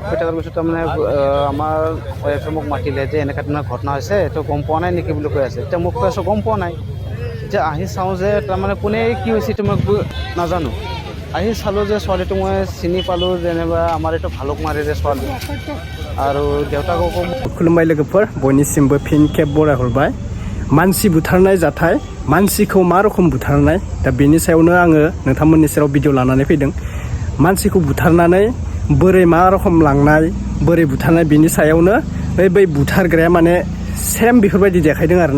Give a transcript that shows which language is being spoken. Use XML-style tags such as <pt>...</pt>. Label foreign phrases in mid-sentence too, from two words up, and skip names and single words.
<as>শুই থকাৰ পিছত তাৰমানে আমাৰ ৱাইফে মোক মাতিলে যে এনেকুৱা ধৰণৰ ঘটনা হৈছে, এইটো গম পোৱা নাই নেকি বুলি কৈ আছে। এতিয়া মোক কৈ আছোঁ গম পোৱা নাই। এতিয়া আহি চাওঁ যে তাৰমানে কোনে কি হৈছে এইটো মই নাজানো। আহি চালোঁ যে ছোৱালীটো মই চিনি পালোঁ, যেনিবা আমাৰ এইটো ভালুকমাৰীৰে ছোৱালী। আৰু দেউতাককো</as> <brx>खुलुमबाय लोगोफोर, बयनिसिमबो फिन खेब बरायहरबाय। मानसि बुथारनाय जाथाय, मानसिखौ मा रोखोम बुथारनाय, दा बेनि सायावनो आङो नोंथांमोननि सेराव भिडिअ लानानै फैदों। मानसिखौ बुथारनानै बोरै मा रोखोम लांनाय, बोरै बुथारनाय, बेनि सायावनो बै बुथारग्राया माने सेम बेफोरबायदि देखायदों आरोना।</brx>